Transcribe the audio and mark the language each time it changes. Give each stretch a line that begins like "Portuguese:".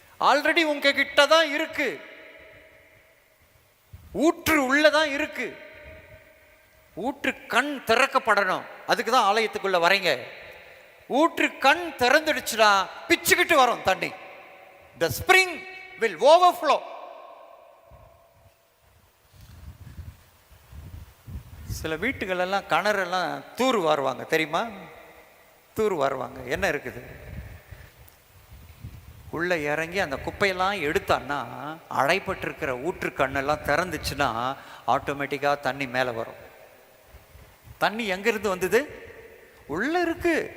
Tamil: Already உங்க கிட்ட தான் இருக்கு, ஊற்று உள்ளதான் இருக்கு. ஊற்று கண் திறக்கப்படணும், அதுக்கு தான் ஆலயத்துக்குள்ள வரீங்க. ஊற்று கண் திறந்துடுச்சுன்னா பிச்சுக்கிட்டு வரும் தண்ணி.
English: The spring will overflow.
Tamil: சில வீட்டுகளெல்லாம் கிணறெல்லாம் தூர் வாருவாங்க தெரியுமா? தூர் வாருவாங்க. என்ன இருக்குது? உள்ளே இறங்கி அந்த குப்பையெல்லாம் எடுத்தான்னா அடைப்பட்டிருக்கிற ஊற்று கண்ணெல்லாம் திறந்துச்சுன்னா ஆட்டோமேட்டிக்காக தண்ணி மேலே வரும். தண்ணி எங்கிருந்து வந்தது? உள்ள இருக்கு.